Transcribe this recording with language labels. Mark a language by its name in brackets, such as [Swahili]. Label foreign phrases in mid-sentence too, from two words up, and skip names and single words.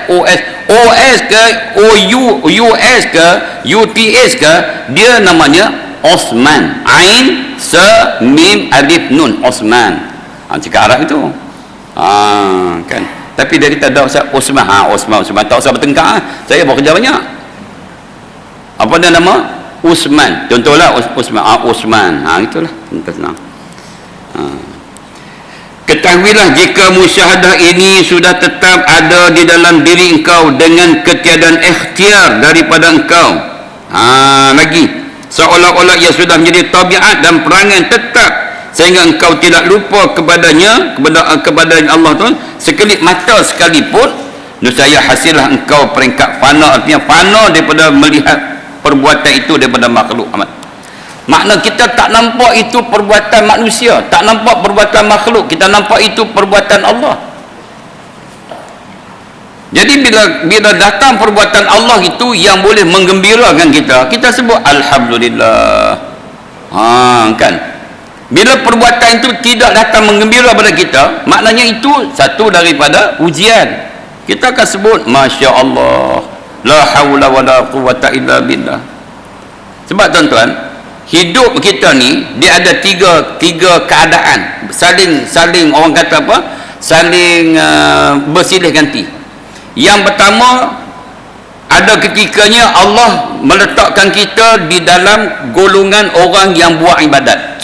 [Malay] OS ke US ke UTS ke, dia namanya Osman. Ain, Sa, Mim, Alif, Nun. Osman. Cakap Arab itu. Kan. Tapi dari tak ada Osman. Osman. Tak usah bertengkar. Saya bawa kerja banyak. Apa dia nama? Usman. Contohlah Usman. Usman. Itulah. Senang. Ketahuilah jika musyahadah ini sudah tetap ada di dalam diri engkau dengan ketiadaan ikhtiar daripada engkau. Lagi. Seolah-olah ia sudah menjadi tabiat dan perangai tetap sehingga engkau tidak lupa kepadanya, kepada Allah tu sekelip mata sekalipun, nescaya hasillah engkau peringkat fana. Artinya fana daripada melihat perbuatan itu daripada makhluk amat. Makna kita tak nampak itu perbuatan manusia, tak nampak perbuatan makhluk, kita nampak itu perbuatan Allah. Jadi bila datang perbuatan Allah itu yang boleh menggembirakan kita sebut alhamdulillah. Kan. Bila perbuatan itu tidak datang menggembira pada kita, maknanya itu satu daripada ujian. Kita akan sebut [Arabic] ما شاء الله، لا حول ولا قوة إلا بالله. [Malay] Sebab tuan-tuan, hidup kita ni dia ada tiga keadaan, saling orang kata apa, saling bersilih ganti. Yang pertama, ada ketikanya Allah meletakkan kita di dalam golongan orang yang buat ibadat.